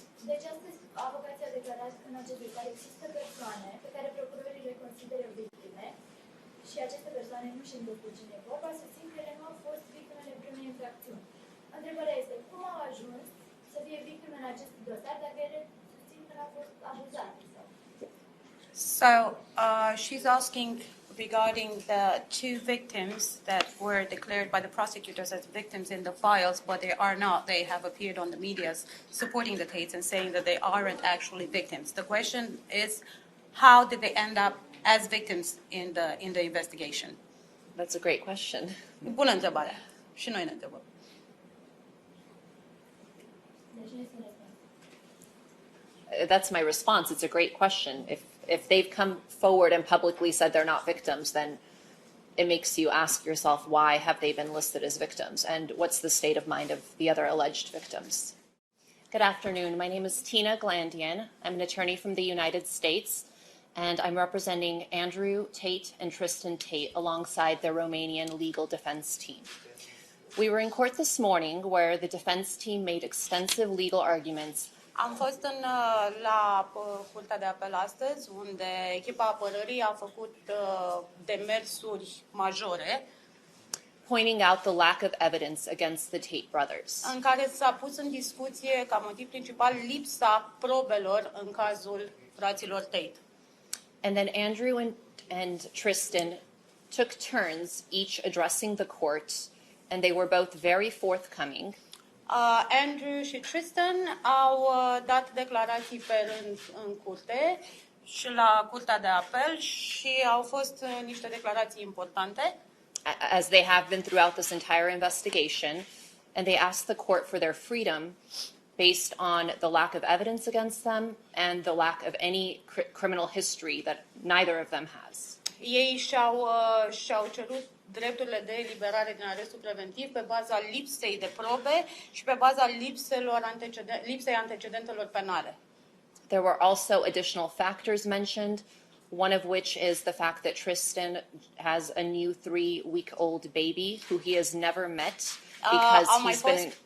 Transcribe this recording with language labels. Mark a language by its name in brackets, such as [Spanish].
[Romanian] Deci astăzi avocații au declarat că în acest dosar există persoane pe care procurorii le consideră victime și aceste persoane nu știu despre cine e vorba, susțin că ele nu au fost victimele primei infracțiuni. Întrebarea este cum au ajuns să fie victime în acest dosar dacă ele susțin că n-au fost abuzate sau... [English] So she's asking regarding the two victims that were declared by the prosecutors as victims in the files, but they are not. They have appeared on the media supporting the Tates and saying that they aren't actually victims. The question is, how did they end up as victims in the investigation? That's a great question. [Romanian] Bună întrebare. Și noi ne întrebăm. Deci nu este un răspuns. [English] That's my response. It's a great question. If they've come forward and publicly said they're not victims, then it makes you ask yourself, why have they been listed as victims? And what's the state of mind of the other alleged victims? Good afternoon. My name is Tina Glandian. I'm an attorney from the United States, and I'm representing Andrew Tate and Tristan Tate alongside their Romanian legal defense team. We were in court this morning where the defense team made extensive legal arguments. [Romanian] Am fost la Curtea de Apel astăzi, unde echipa apărării a făcut demersuri majore [English] Pointing out the lack of evidence against the Tate brothers. [Romanian] în care s-a pus în discuție ca motiv principal lipsa probelor în cazul fraților Tate. [English] And then Andrew and Tristan took turns each addressing the court, and they were both very forthcoming. [Romanian] Andrew și Tristan au dat declarații pe rând în curte și la Curtea de Apel și au fost niște declarații importante. [English] As they have been throughout this entire investigation, and they asked the court for their freedom based on the lack of evidence against them and the lack of any criminal history that neither of them has. [Romanian] Ei și-au cerut drepturile de eliberare din arestul preventiv pe baza lipsei de probe și pe baza lipsei antecedentelor penale. [English] There were also additional factors mentioned, one of which is the fact that Tristan has a new 3-week-old baby who he has never met because